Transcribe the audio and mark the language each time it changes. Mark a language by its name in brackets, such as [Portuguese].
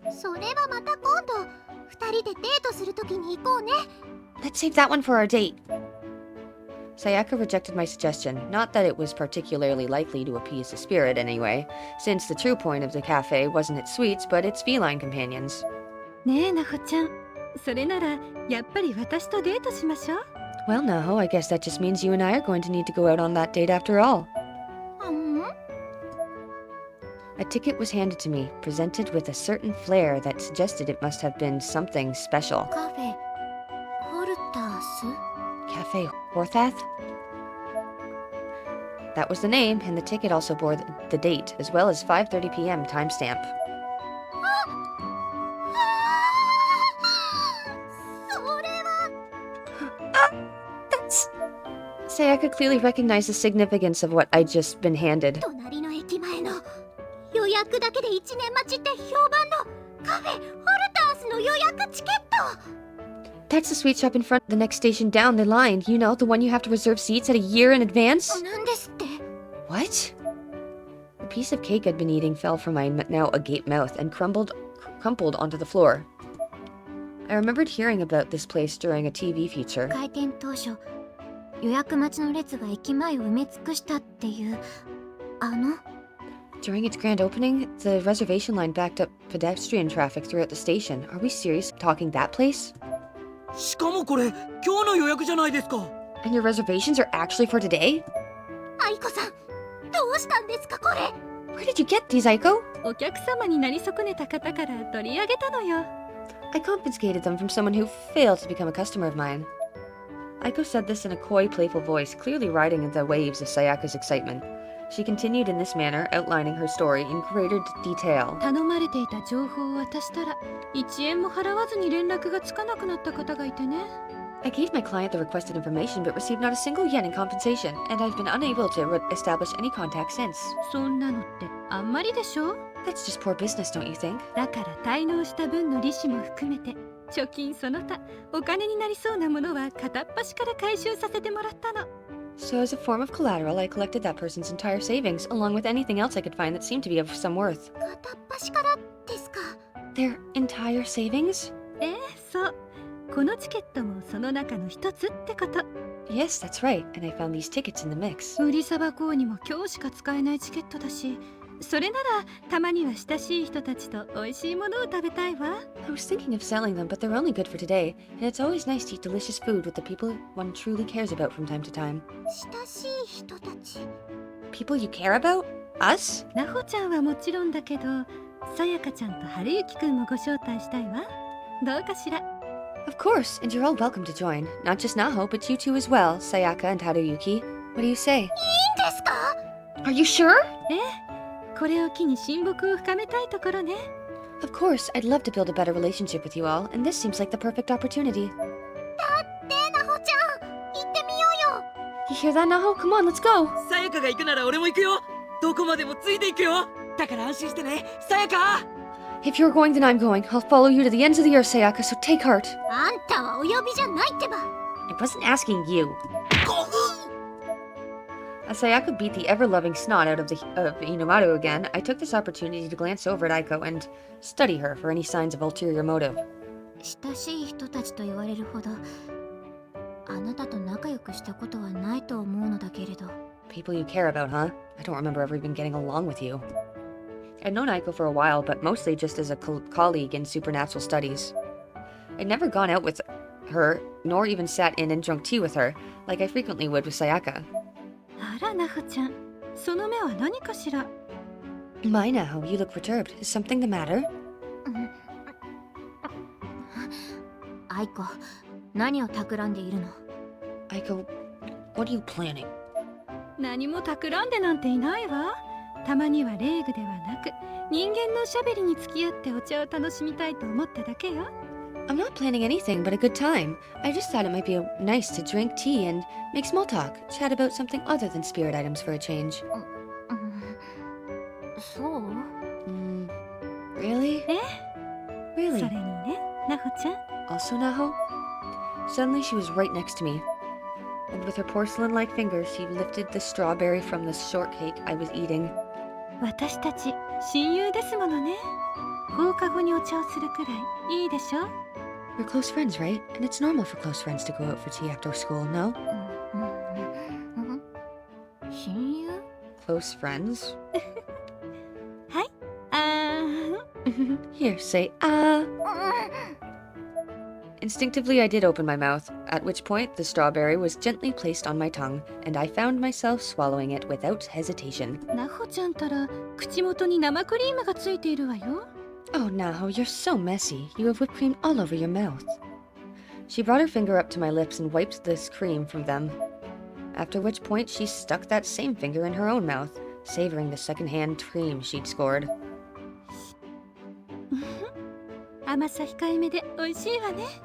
[Japanese] それはまた今度二人でデートするときに行こうね。 [English] Let's save that one for our date. Sayaka rejected my suggestion, not that it was particularly likely to appease the spirit anyway, since the true point of the cafe wasn't its sweets but its feline companions. [Japanese] ねえなほちゃん、それならやっぱり私とデートしましょう。 [English] Well, Naho, I guess that just means you and I are going to need to go out on that date after all. A ticket was handed to me, presented with a certain flair that suggested it must have been something special. [Japanese] カフェホルタース？ [English] Cafe Horthath? That was the name, and the ticket also bore the date, as well as 5:30 p.m. timestamp. [Japanese] それは [English] That's... Sayaka clearly recognized the significance of what I'd just been handed. [Japanese] 隣の駅前の予約だけで1年待ちって評判のカフェホルタースの予約チケット。 [English] That's the sweet shop in front, the next station down the line. You know, the one you have to reserve seats at a year in advance? [Japanese] なんですって？ [English] What? The piece of cake I'd been eating fell from my now agape mouth and crumpled onto the floor. I remembered hearing about this place during a TV feature. [Japanese] 開店当初、予約待ちの列が駅前を埋め尽くしたっていう [English] During its grand opening, the reservation line backed up pedestrian traffic throughout the station. Are we serious talking that place? [Japanese] しかもこれ今日の予約じゃないですか。 [English] And your reservations are actually for today? [Japanese] 愛子さん、どうしたんですかこれ？ [English] Where did you get these, Aiko? [Japanese] お客様になり損ねた方から取り上げたのよ。 [English] I confiscated them from someone who failed to become a customer of mine. Aiko said this in a coy, playful voice, clearly riding the waves of Sayaka's excitement. She continued in this manner, outlining her story in greater detail. [Japanese] 頼まれていた情報を渡したら1円も払わずに連絡がつかなくなった方がいてね。 [English] I gave my client the requested information but received not a single yen in compensation, and I've been unable to establish any contact since. [Japanese] そんなのってあんまりでしょ？ [English] That's just poor business, don't you think? [Japanese] だから滞納した分の利子も含めて貯金その他お金になりそうなものは片っ端から回収させてもらったの。 [English] So as a form of collateral, I collected that person's entire savings, along with anything else I could find that seemed to be of some worth. [Japanese] 片っ端からですか？ [English] Their entire savings? [Japanese] そう。このチケットもその中の一つってこと。 [English] Yes, that's right, and I found these tickets in the mix. [Japanese] 売りさばこうにも今日しか使えないチケットだし、それならたまには親しい人たちと美味しいものを食べたいわ。 [English] I was thinking of selling them, but they're only good for today, and it's always nice to eat delicious food with the people one truly cares about from time to time. [Japanese] 親しい人たち。 [English] People you care about? Us? [Japanese] なほちゃんはもちろんだけど、さやかちゃんとはるゆきくんもご招待したいわ。どうかしら。 [English] Of course, and you're all welcome to join. Not just Naho, but you two as well, Sayaka and Haruyuki. What do you say? [Japanese] いいんですか？ [English] Are you sure? [Japanese] これを機に親睦を深めたいところね。 [English] Of course, I'd love to build a better relationship with you all, and this seems like the perfect opportunity. [Japanese] だってなほちゃん、行ってみようよ。 [English] You hear that, Naho? Come on, let's go! [Japanese] さやかが行くなら俺も行くよ。どこまでもついていくよ。だから安心してね、さやか。 [English] If you're going, then I'm going. I'll follow you to the ends of the earth, Sayaka, so take heart. [Japanese] あんたはお呼びじゃないってば。 [English] I wasn't asking you. As Sayaka beat the ever-loving snot out of Inomaru again, I took this opportunity to glance over at Aiko and study her for any signs of ulterior motive. [Japanese] 親しい人たちと言われるほど、あなたと仲良くしたことはないと思うのだけれど。 [English] People you care about, huh? I don't remember ever even getting along with you. I'd known Aiko for a while, but mostly just as a colleague in supernatural studies. I'd never gone out with her, nor even sat in and drunk tea with her, like I frequently would with Sayaka. [Japanese] あらなほちゃん、その目は何かしら。 [English] My now, you look perturbed. Is something the matter? [Japanese] 愛子、何を企んでいるの？ [English] Aiko, what are you planning? [Japanese] 何も企んでなんていないわ。たまには礼具ではなく人間のおしゃべりに付き合ってお茶を楽しみたいと思っただけよ。 [English] I'm not planning anything but a good time. I just thought it might be nice to drink tea and make small talk, chat about something other than spirit items for a change. [Japanese] そう？ [English] Really? [Japanese] それ [English] Really? [Japanese] にね、なほちゃん。 [English] Also, Naho? Suddenly she was right next to me. And with her porcelain-like fingers, she lifted the strawberry from the shortcake I was eating. [Japanese] 私たち親友ですものね。放課後にお茶をするくらいいいでしょ。 [English] We're close friends, right? And it's normal for close friends to go out for tea after school, no? [Japanese] 親友？ [English] Close friends? あー Here, say ah. Instinctively, I did open my mouth, at which point the strawberry was gently placed on my tongue, and I found myself swallowing it without hesitation. [Japanese] なほちゃんたら口元に生クリームがついているわよ。 [English] Oh, Naho, you're so messy. You have whipped cream all over your mouth. She brought her finger up to my lips and wiped this cream from them. After which point, she stuck that same finger in her own mouth, savoring the second-hand cream she'd scored. [Japanese] 甘さ控えめで美味しいわね。